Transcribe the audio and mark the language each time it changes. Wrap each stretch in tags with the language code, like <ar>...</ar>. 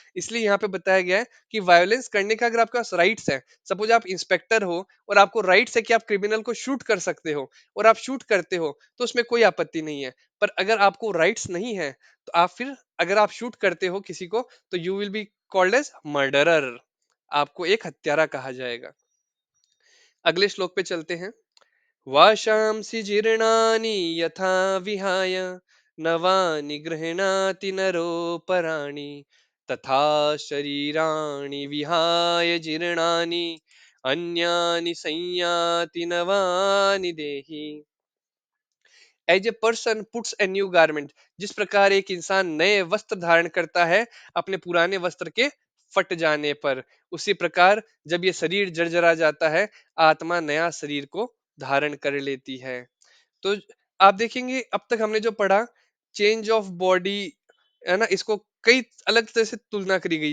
<hi>इसलिए यहाँ पे बताया गया है कि वायलेंस करने का अगर आपके पास राइट्स है, सपोज आप इंस्पेक्टर हो और आपको राइट्स है कि आप क्रिमिनल को शूट कर सकते हो, और आप शूट करते हो, तो उसमें कोई आपत्ति नहीं है। पर अगर आपको राइट्स नहीं है, तो आप फिर अगर आप शूट करते हो किसी को, तो</hi> <en>You will be called as murderer.</en> <hi>आपको एक हत्यारा कहा जाएगा। अगले श्लोक पे चलते हैं।</hi> <sa>वाशांसि जीर्णानि यथा विहाय नवानि गृह्णाति नरोपराणि तथा शरीराणि विहाय जीर्णानि अन्यानि संयाति नवानि देहि।</sa> <en>as a person puts a new garment,</en> <hi>जिस प्रकार एक इंसान नए वस्त्र धारण करता है अपने पुराने वस्त्र के फट जाने पर, उसी प्रकार जब ये शरीर जर्जरा जाता है, आत्मा नया शरीर को धारण कर लेती है। तो आप देखेंगे अब तक हमने जो पढ़ा, चेंज ऑफ बॉडी, है ना, इसको कई अलग तरह से तुलना करी गई।</hi>